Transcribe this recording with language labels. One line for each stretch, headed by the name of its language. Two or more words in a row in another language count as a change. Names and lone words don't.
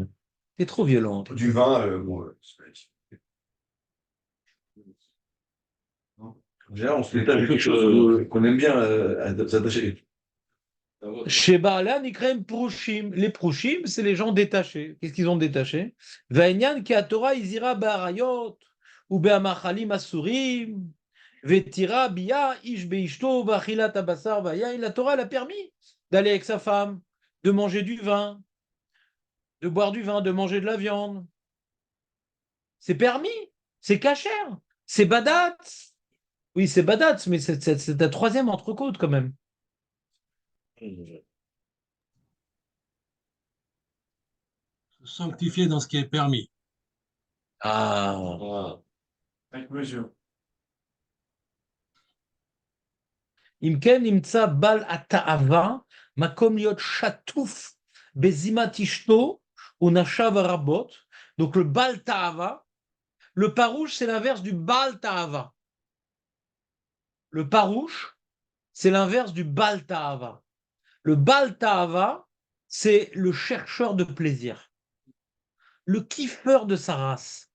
French: T'es trop violent. Du vin, bon, Déjà, on se fait quelque chose qu'on aime bien s'attacher. Chez Baalan, ils craignent Prouchim. Les Prouchim, c'est les gens détachés. Qu'est-ce qu'ils ont détaché?
Hebrew: ועניין כי תורה הזהירה בעריות, ובמאכלים אסורים, והתירה ביאת איש באשתו, ואכילת הבשר והיין.
French: La Torah, elle a permis d'aller avec sa femme, de manger du vin, de boire du vin, de manger de la viande. C'est permis, c'est cachère, c'est badat. Oui, c'est badat, mais c'est la troisième entrecôte quand même. Sanctifié dans ce qui est permis. Ah. Avec mesure.
Hebrew: אם כן נמצא בעל התאווה, מקום להיות שטוף בזימת אשתו ונשיו הרבות.
French: Donc le
Hebrew: בעל תאווה,
French: le Parouche, c'est l'inverse du
Hebrew: בעל תאווה.
French: Le Parouche, c'est l'inverse du
Hebrew: בעל תאווה.
French: Le
Hebrew: בעל תאווה,
French: c'est le chercheur de plaisir, le kiffeur de sa race.